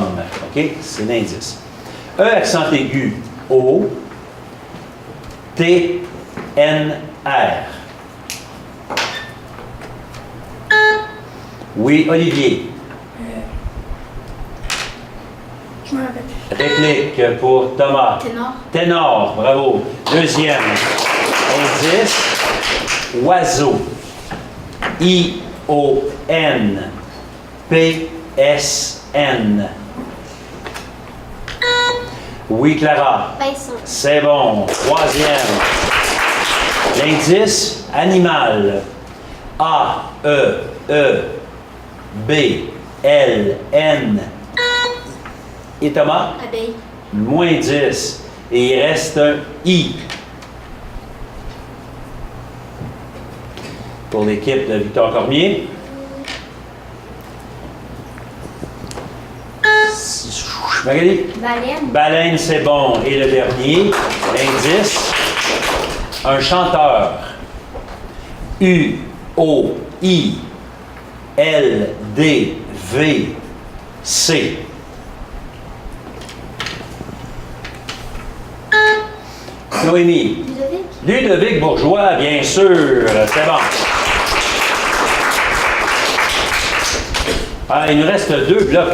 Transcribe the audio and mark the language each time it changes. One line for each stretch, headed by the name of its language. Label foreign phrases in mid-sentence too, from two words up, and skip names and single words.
French: OK? C'est l'indice. E accent aigu, O, T, N, R. Oui, Olivier. Je me rappelle. Réplique pour Thomas. Ténor. Ténor, bravo. Deuxième. Indice, oiseau. I-O-N. P-S-N. Oui, Clara. Pinson. C'est bon. Troisième. L'indice, animal. A-E-E-B-L-N. Et Thomas? Abeille. Moins 10. Et il reste un I. Pour l'équipe de Victor Cormier. Magali? Baleine. Baleine, c'est bon. Et le dernier, l'indice, un chanteur. U-O-I-L-D-V-C. Noémie. Ludovic. Ludovic Bourgeois, bien sûr. C'est bon. Ah, il nous reste 2 blocs.